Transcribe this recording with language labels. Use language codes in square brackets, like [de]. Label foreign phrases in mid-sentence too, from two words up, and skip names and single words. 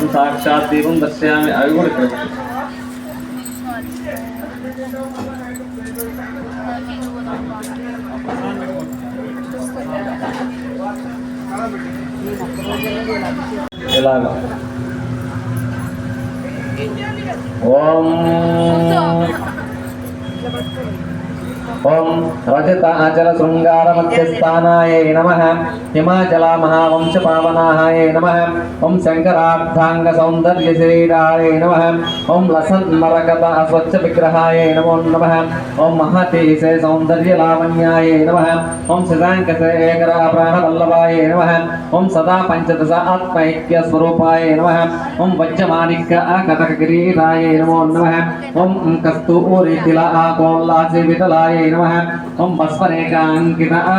[sa] साक्षात् दीपं दर्शयामि [te] अవి కూడా ఇక్కడ ఇలాగా [sa] ఓం ओम रजत अचल शृंगार मध्यस्थानाय नमः हिमाचल महावंश पावनाय नमः ओम शंकरार्धांग सौंदर्य शरीराय नमः ओम लसन मरकत स्वच्छ विग्रहाय नमो नमः ओम महति से सौंदर्य लावण्याय नमः ओम शशांक से एकर प्राण वल्लभाय नमः ओम सदा पंचदश आत्मैक्य स्वरूपाय नमः ओम वज्रमाणिक्य कटक किरीटाय नमो नमः ओम कस्तूरी तिला कोल्लासी विठलाय नमः ओम भस्मरेखांकित